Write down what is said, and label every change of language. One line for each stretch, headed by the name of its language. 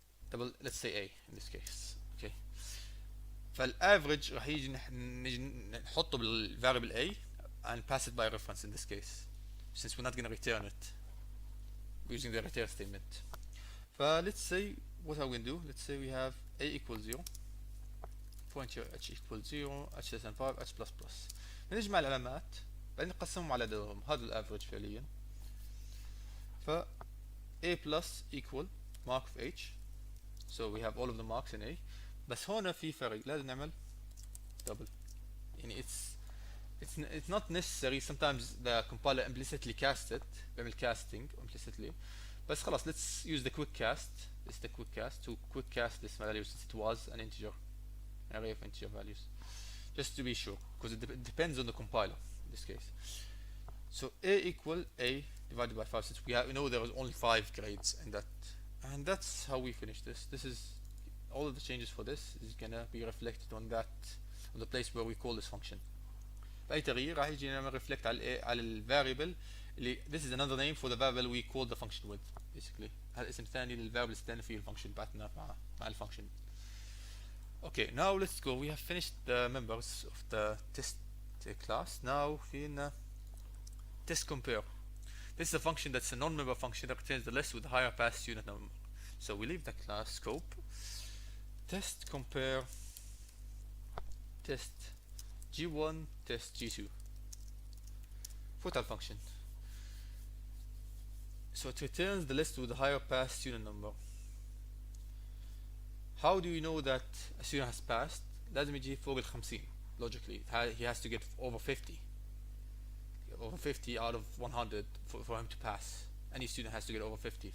English: Double, let's say A in this case. Okay.
Arabic: فالaverage راح نجي نحطه بالvariable
English: A and pass it by reference in this case, since we're not going to return it using the return statement. Let's say what are we going to do? Let's say we have A equals 0, pointer h equals 0, h less than 5, h plus plus.
Arabic: نجمع العلامات بعدين نقسمهم على عددهم. هذا الافريج فعليا.
English: ف A plus equal mark of h, so we have all of the marks in A.
Arabic: بس هنا في فرق، لازم نعمل double.
English: يعني it's not necessary. Sometimes the compiler implicitly casts it،
Arabic: بيعمل
English: casting implicitly.
Arabic: بس خلاص
English: let's use the quick cast. This is the quick cast to quick cast this value since it was an integer, an array of integer values, just to be sure, because it depends on the compiler in this case. So A equal A divided by 5, since we know there was only 5 grades in that, and that's how we finish this. This is all of the changes for this is gonna be reflected on that, on the place where we call this function.
Arabic: فأي تغيير راح يجي نعمل reflect على ال variable اللي
English: this is another name for the variable we call the function with, basically.
Arabic: هذا اسم ثاني للvariable اللي استنى فيه الفانكشن بعتنا مع الفانكشن.
English: Okay, now let's go. We have finished the members of the test class. Now فينا test compare. This is a function that's a non-member function that returns the list with the higher pass unit number. So we leave the class scope. Test compare test G1 test G2 for that function. So it returns the list with the higher pass unit number. How do you know that a student has passed?
Arabic: لازم يجي فوق ال 50 logically.
English: He has to get over 50. Over 50 out of 100 for him to pass. Any student has to get over 50.